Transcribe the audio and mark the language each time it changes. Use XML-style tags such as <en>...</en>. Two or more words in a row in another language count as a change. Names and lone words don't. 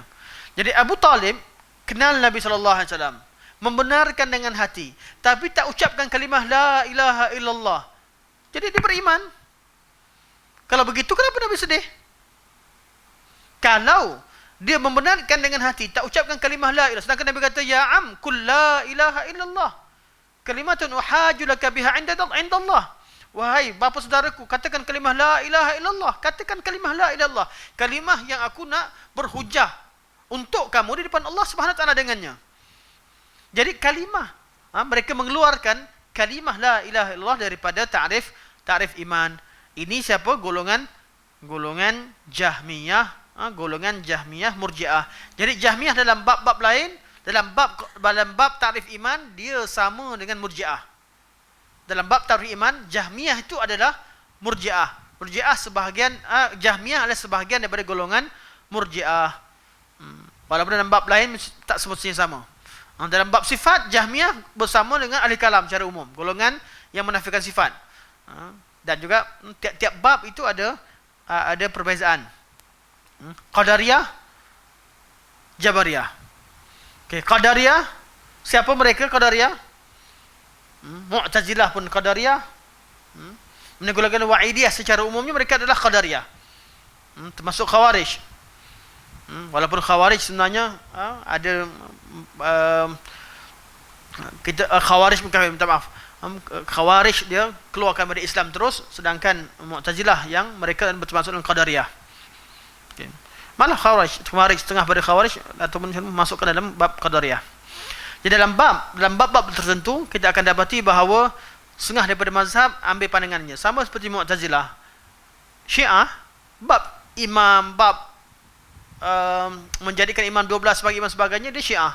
<ms>Jadi Abu Talib kenal Nabi SAW, membenarkan dengan hati, tapi tak ucapkan kalimah</ms> <ar>لا إله إلا الله.</ar> <ms>Jadi dia beriman. Kalau begitu, kenapa Nabi sedih? Kalau Dia membenarkan dengan hati, tak ucapkan kalimah</ms> <ar>لا إله.</ar> <ms>Sedangkan Nabi kata,</ms> <ar>يا عم، قل لا إله إلا الله. كلمة أحاج لك بها عند الله.</ar> <ms>Wahai bapa saudaraku, katakan kalimah</ms> <ar>لا إله إلا الله.</ar> <ms>Katakan kalimah</ms> <ar>لا إله إلا الله.</ar> <ms>Kalimah yang aku nak berhujah untuk kamu di depan Allah</ms> <ar>سبحانه وتعالى</ar> <ms>dengannya. Jadi kalimah, mereka mengeluarkan kalimah</ms> <ar>لا إله إلا الله</ar> <ms>daripada ta'rif iman. Ini siapa? Golongan Jahmiyah, golongan Jahmiyah Murji'ah. Jadi Jahmiyah dalam bab-bab lain, dalam bab ta'rif iman, dia sama dengan Murji'ah. Dalam bab ta'rif iman, Jahmiyah itu adalah Murji'ah. Murji'ah sebahagian, Jahmiyah adalah sebahagian daripada golongan Murji'ah. Walaupun dalam bab lain tak semestinya sama. Dalam bab sifat, Jahmiyah bersama dengan ahli kalam secara umum, golongan yang menafikan sifat. Dan juga tiap-tiap bab itu ada perbezaan. Qadariyah, Jabariyah. Okey, Qadariyah, siapa mereka Qadariyah? Mu'tazilah pun Qadariyah. Golongan Wa'idiyah secara umumnya mereka adalah Qadariyah. Termasuk Khawarij. Walaupun Khawarij sebenarnya ada Khawarij, minta maaf. Khawarij dia keluarkan dari Islam terus, sedangkan Mu'tazilah yang mereka bertermasuk dalam Qadariyah. Okay. Malah Khawarij setengah pada Khawarij ataupun masuk ke dalam bab Qadariyah. Jadi dalam bab-bab tertentu kita akan dapati bahawa setengah daripada mazhab ambil pandangannya sama seperti Mu'tazilah. Syiah bab imam, bab menjadikan imam 12 sebagai imam sebagainya, dia Syiah.</ms>